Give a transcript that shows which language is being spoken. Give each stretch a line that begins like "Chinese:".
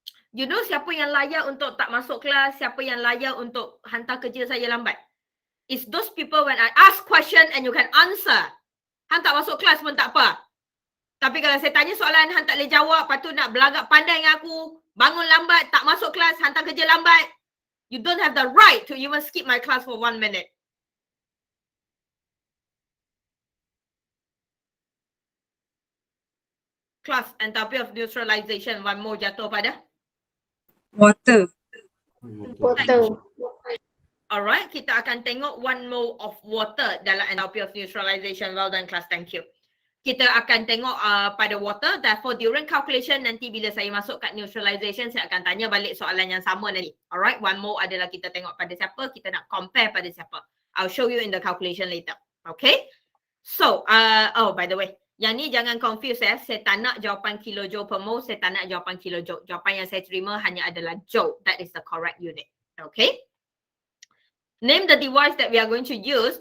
English: You know
Malay: siapa yang layak untuk tak masuk kelas, siapa yang layak untuk hantar kerja saya lambat?
English: It's those people when I ask question and you can answer.
Malay: Han tak masuk kelas pun tak apa. Tapi kalau saya tanya soalan, Han tak boleh jawab, lepas tu nak belagak pandai dengan aku, bangun lambat, tak masuk kelas, hantar kerja lambat.
English: You don't have the right to even skip my class for 1 minute. Class enthalpy of neutralization, 1 mole
Malay: jatuh pada?
English: Water. Alright,
Malay: kita akan tengok
English: 1 mole of water dalam enthalpy of neutralization. Well done class, thank you.
Malay: Kita akan tengok pada water,
English: therefore during calculation
Malay: nanti bila saya masuk kat neutralization, saya akan tanya balik soalan yang sama nanti. Alright, 1 mole adalah kita tengok pada siapa, kita nak compare pada siapa.
English: I'll show you in the calculation later. Okay? So, oh by the way,
Malay: yang ni jangan confuse ya. Saya tak nak jawapan kilojoule per mole, saya tak nak jawapan kilojoule. Jawapan yang saya terima hanya adalah joule.
English: That is the correct unit. Okay? Name the device that we are going to use.